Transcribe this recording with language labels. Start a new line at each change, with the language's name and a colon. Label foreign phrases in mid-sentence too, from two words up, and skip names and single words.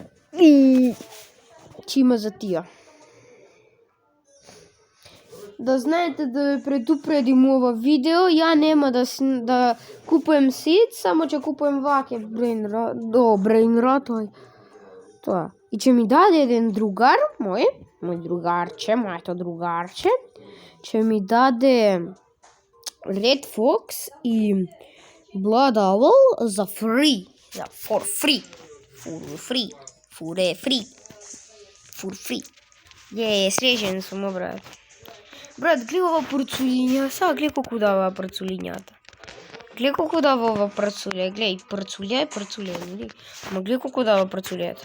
Macedonian: И ќе има за тија. Да знаете да ве предупредим ова видео, ја нема да купувам сит, само ќе купувам ваќе Brainrot. Тоа. И ќе ми даде еден другар, моето другарче, ќе ми даде Red Fox и Blood Owl за free.
English: For free.
Macedonian: Слежен сум, брат. Брат, гледа ова порцулиња, сега гледа колку дава порцулињата. Гледай колку дава ова прцуле, гледай, прцуле, нели? Ама гледай колку дава прцулето.